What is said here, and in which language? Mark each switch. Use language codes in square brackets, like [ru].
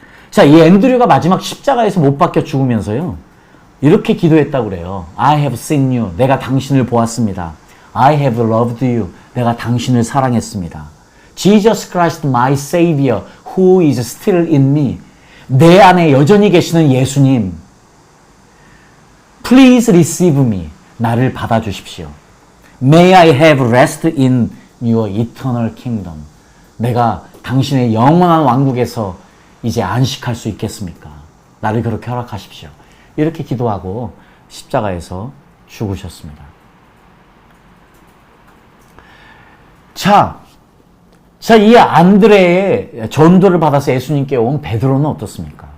[ko] 자, 이 앤드류가 마지막 십자가에서 못 박혀 죽으면서요. 이렇게 기도했다고 그래요. [en] I have seen you. [ko] 내가 당신을 보았습니다. [en] I have loved you. [ko] 내가 당신을 사랑했습니다. [en] Jesus Christ my Savior who is still in me. [ko] 내 안에 여전히 계시는 예수님. [en] Please receive me. [ko] 나를 받아주십시오. [en] May I have rest in your eternal kingdom. [ko] 내가 당신의 영원한 왕국에서 이제 안식할 수 있겠습니까? 나를 그렇게 허락하십시오. 이렇게 기도하고 십자가에서 죽으셨습니다. 자, 이 안드레의 전도를 받아서 예수님께 온 베드로는 어떻습니까?